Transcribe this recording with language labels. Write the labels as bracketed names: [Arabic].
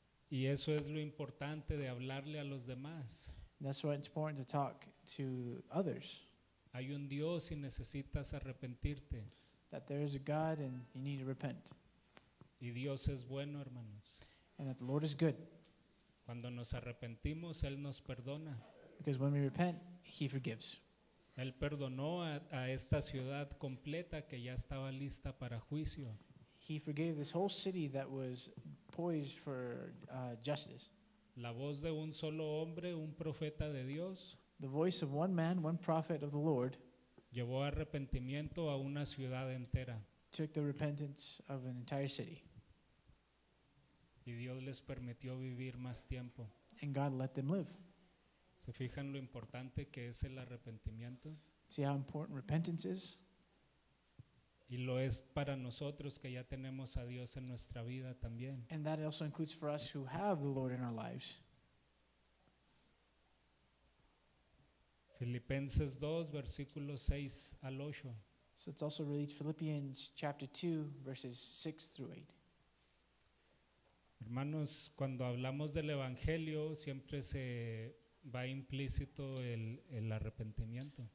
[Spanish] y eso es lo importante de hablarle a los demás. [English] And that's why it's important to talk to others, [Spanish] Hay un Dios y necesitas arrepentirte. [English] that there is a God and you need to repent, [Spanish] Y Dios es bueno, hermanos. [English] and that the Lord is good. [Spanish] Cuando nos arrepentimos, Él nos perdona. [English] Because when we repent, He forgives. [Spanish] Él perdonó a esta ciudad completa que ya estaba lista para juicio. [English] He forgave this whole city that was poised for justice. [Spanish] La voz de un solo hombre, un profeta de Dios, [English] The voice of one man, one prophet of the Lord, [Spanish] llevó arrepentimiento a una ciudad entera. [English] took the repentance of an entire city, [Spanish] Y Dios les permitió vivir más tiempo. [English] and God let them live. [Spanish] ¿Se fijan lo importante que es el arrepentimiento? [English] See how important repentance is? [Spanish] Y lo es para nosotros que ya tenemos a Dios en nuestra vida también. [English] And that also includes for us who have the Lord in our lives. [Spanish] Filipenses 2, versículos 6 al 8. [English] So let's also read Philippians chapter 2, verses 6 through 8. [Spanish] Hermanos, cuando hablamos del Evangelio siempre se va implícito el arrepentimiento.